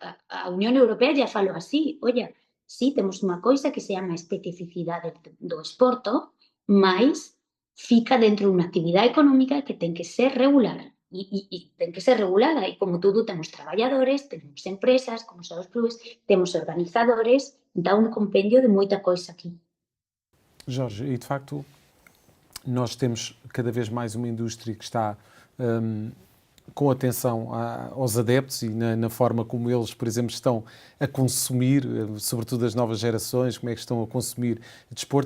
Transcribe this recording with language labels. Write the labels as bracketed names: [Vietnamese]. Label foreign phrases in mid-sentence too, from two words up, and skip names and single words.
[Galician] A Unión Europea [Spanish] ya falou así, oye, sí, [Galician] temos unha coisa que se chama especificidade do esporto, mas fica dentro dunha actividade económica que ten que ser regular. E ten que ser regulada, e como tudo temos traballadores, temos empresas, como son os clubes, temos organizadores, dá un compendio de moita coisa aqui. [Portuguese] Jorge, e de facto nós temos cada vez mais uma indústria que está com atenção aos adeptos e na forma como eles, por exemplo, estão a consumir, sobretudo as novas gerações, como é que estão a consumir desporto.